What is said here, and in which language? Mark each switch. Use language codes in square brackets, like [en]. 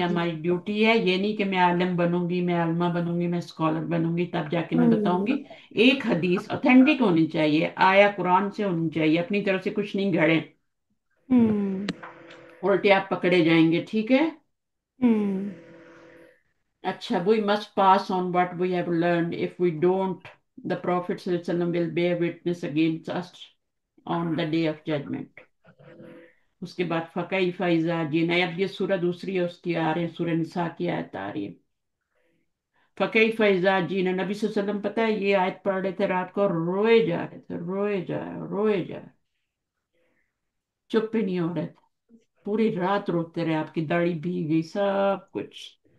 [hi] हमारी ड्यूटी है। ये नहीं कि मैं आलिम बनूंगी, मैं आलमा बनूंगी, मैं स्कॉलर बनूंगी तब जाके मैं बताऊंगी। हम्म एक हदीस ऑथेंटिक होनी चाहिए, आया कुरान से होनी चाहिए, अपनी तरफ से कुछ नहीं गढ़े, हम्म उल्टे आप पकड़े जाएंगे, ठीक है। हम्म [en] अच्छा, we must pass on what we have learned. If we don't, the Prophet ﷺ will bear witness against us on the day of judgment. [hi] उसके बाद फकई फैजा जीना, अब ये सूरह दूसरी है उसकी आ रही है, सूरह निसा की आयत आ रही है। फकई फैजा जीना, नबी सल्लल्लाहु अलैहि वसल्लम पता है ये आयत पढ़ रहे थे रात को, रोए जा रहे थे, रोए जा रोए जा, चुप ही नहीं हो रहे थे, पूरी रात रोते रहे, आपकी दाढ़ी भीग गई, सब कुछ।